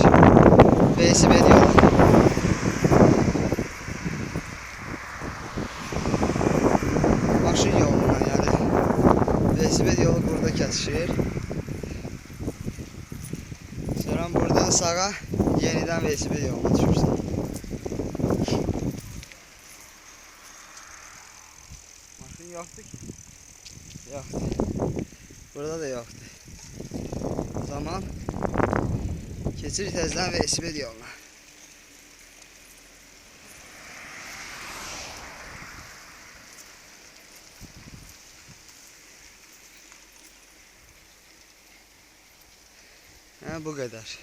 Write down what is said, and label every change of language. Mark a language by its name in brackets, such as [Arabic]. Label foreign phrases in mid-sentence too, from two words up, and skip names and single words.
[Azerbaijani] Velosiped yolu. Maşın yolundan yani. Velosiped yolu burada kəsişir. Sonra buradan sağa yeniden velosiped yoluna düşürsən. [Turkish] Maşın yoktu ki. Yoktu. Burada da yoktu. [Azerbaijani] O zaman keçir tezden velosiped yoluna. [Turkish] Bu kadar.